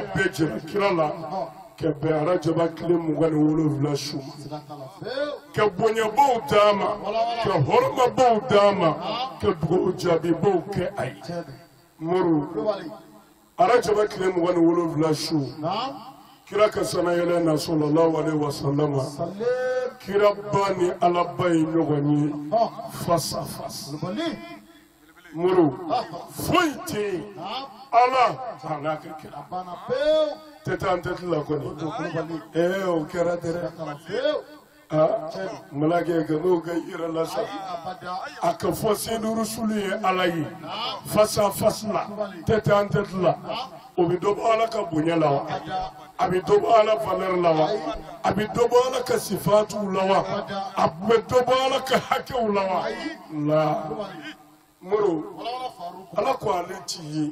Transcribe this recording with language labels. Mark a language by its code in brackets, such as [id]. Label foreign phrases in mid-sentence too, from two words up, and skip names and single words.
[bm] bɛɛ jira kira la ka bɛn arajaba tile 27 su ma ka bonyabaw d'a ma ka hɔrɔmabaw d'a ma ka dugawu jaabibaw kɛ a ye muru arajaba tile 27 su kira ka sanayɛlɛ na [ar] صلى الله عليه وسلم [bm] kira ba ni ala ba ye ɲɔgɔn ye [fr] face à face [bm] muru foyi tɛ yen ala a n'a ka kira tɛ taa an tɛ tila kɔni o kɛra dɛrɛ malakɛ ka n'o ka yɛrɛ la sa a ka fɔ [ar] سيد الرسل [bm] ye ala ye [fr] face à face [bm] la tɛ taa an tɛ tila o bɛ dɔ bɔ ala ka bonya la wa a bɛ dɔ bɔ ala valeur la wa a bɛ dɔ bɔ ala ka sifatuw la wa a bɛ dɔ bɔ ala ka hakɛw la wa la Moro, ala ko ale ti ye.